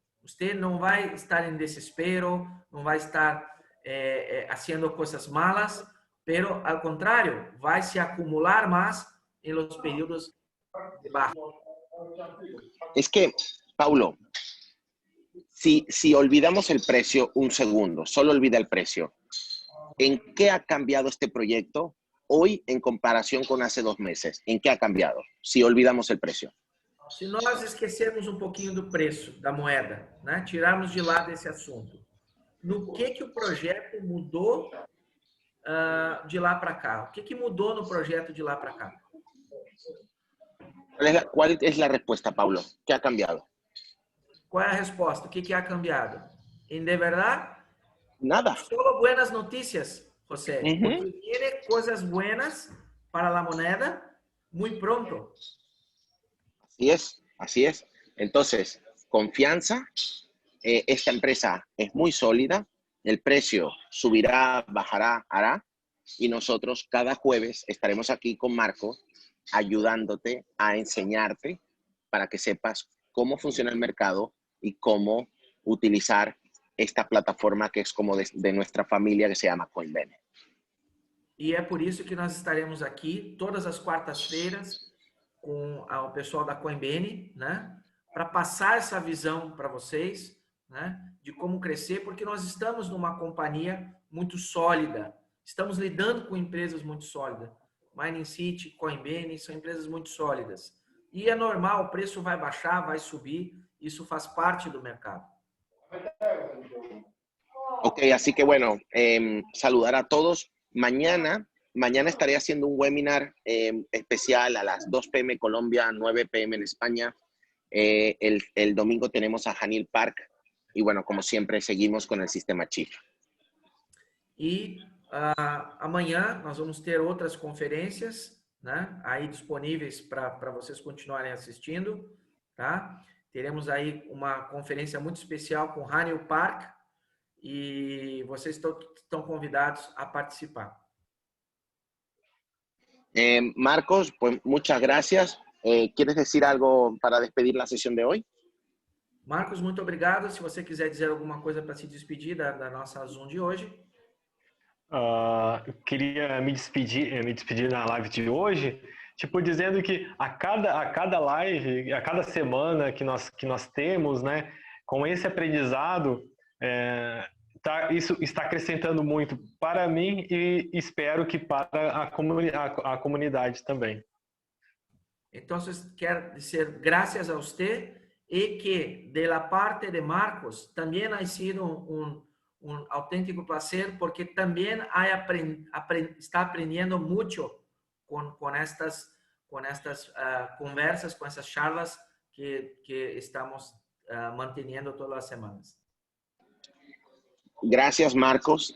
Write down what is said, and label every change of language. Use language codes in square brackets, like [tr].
[es] Usted no va a estar en desespero, no va a estar haciendo cosas malas, pero al contrario, va a se acumular más en los periodos de baja. Es que, Paulo, si olvidamos el precio un segundo, solo olvida el precio, ¿en qué ha cambiado este proyecto hoy en comparación con hace 2 meses? ¿En qué ha cambiado? Si olvidamos el precio. [pt] Se nós esquecermos um pouquinho do preço da moeda, né? Tirarmos de lado esse assunto, no que o projeto mudou de lá para cá? O que mudou no projeto de lá para cá? [es] ¿Cuál es la respuesta, Paulo? ¿Qué ha cambiado? [pt] Qual é a resposta? O que ha cambiado? [es] En de verdad, Nada. solo buenas noticias, José. Porque viene cosas buenas para la moneda muy pronto. Así es. Entonces, confianza. Esta empresa es muy sólida. El precio subirá, bajará, hará. Y nosotros cada jueves estaremos aquí con Marco ayudándote a enseñarte para que sepas cómo funciona el mercado y cómo utilizar esta plataforma que es como de nuestra familia que se llama Coinbene. [pt] E é por isso que nós estaremos aqui todas as quartas-feiras com o pessoal da Coinbene, né? Para passar essa visão para vocês, né? De como crescer, porque nós estamos numa companhia muito sólida. Estamos lidando com empresas muito sólidas. Mining City, Coinbene, são empresas muito sólidas. E é normal, o preço vai baixar, vai subir, isso faz parte do mercado. [es] Ok, así que bueno, saludar a todos. Mañana estaré haciendo un webinar especial a las 2 p.m. Colombia, 9 p.m. en España. El domingo tenemos a Hanil Park y bueno, como siempre, seguimos con el sistema Chief. [pt] E amanhã nós vamos ter outras conferências, né? Aí disponíveis para vocês continuarem assistindo, tá? Teremos aí uma conferência muito especial com Hanil Park e vocês estão convidados a participar. [es] Marcos, pues muchas gracias. ¿Quieres decir algo para despedir la sesión de hoy? [pt] Marcos, muito obrigado. Se você quiser dizer alguma coisa para se despedir da nossa Zoom de hoje. Eu queria me despedir na live de hoje, tipo, dizendo que a cada live, a cada semana que nós temos, né, com esse aprendizado, isso está acrescentando muito para mim e espero que para a comunidade também. Então, quero dizer graças a você e que [es] de la parte de Marcos também ha sido un auténtico placer porque también está aprendiendo mucho con estas conversas, con estas charlas que estamos manteniendo todas las semanas. Gracias, Marcos.